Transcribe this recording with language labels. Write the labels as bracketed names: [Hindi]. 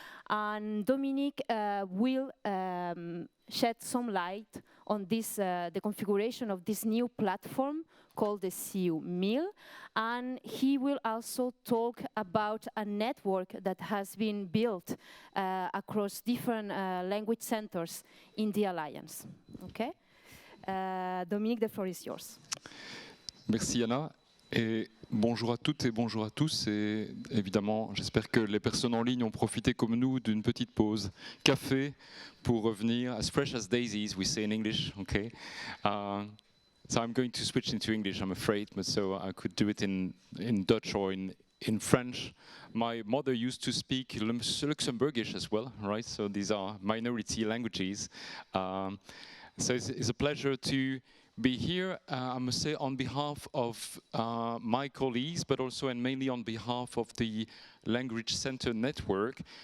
[English] And Dominique will shed some light on this, the configuration of this new platform called the CU Mill, and he will also talk about a network that has been built across different language centers in the Alliance. Okay? Dominique, the floor is yours. [French] Merci Anna, et bonjour à toutes et bonjour à tous, et évidemment j'espère que les personnes en ligne ont profité comme nous d'une petite pause café pour revenir, [English] as fresh as daisies we say in English, [French] okay? [English] So I'm going to switch into English, I'm afraid, but so I could do it in Dutch or in French. My mother used to speak Luxembourgish as well, right? So these are minority languages. So it's a pleasure to be here, I must say, on behalf of my colleagues, but also and mainly on behalf of the Language Center Network.